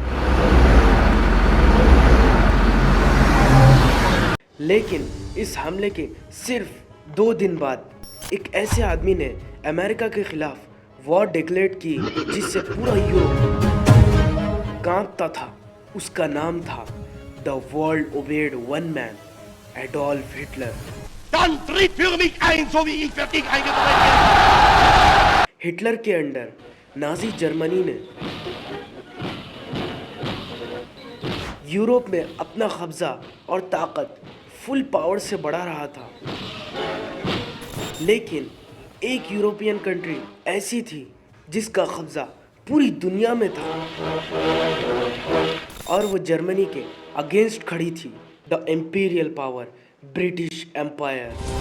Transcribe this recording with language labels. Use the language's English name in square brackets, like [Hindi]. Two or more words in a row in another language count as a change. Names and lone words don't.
[Hindi] लेकिन इस हमले के सिर्फ 2 दिन बाद एक ऐसे आदमी ने अमेरिका के खिलाफ [English] war declare [Hindi] की जिससे पूरा यूरोप कांपता था। उसका नाम था [English] the world obeyed one man, [Hindi] एडोल्फ हिटलर। [German] Dann tritt für mich ein, so wie ich für dich eingetreten bin. [Hindi] हिटलर के अंडर नाजी जर्मनी ने यूरोप में अपना कब्जा और ताकत [English] full power [Hindi] से बढ़ा रहा था। लेकिन एक [English] European country [Hindi] ऐसी थी जिसका कब्जा पूरी दुनिया में था और वो जर्मनी के अगेंस्ट खड़ी थी, [English] the imperial power British Empire.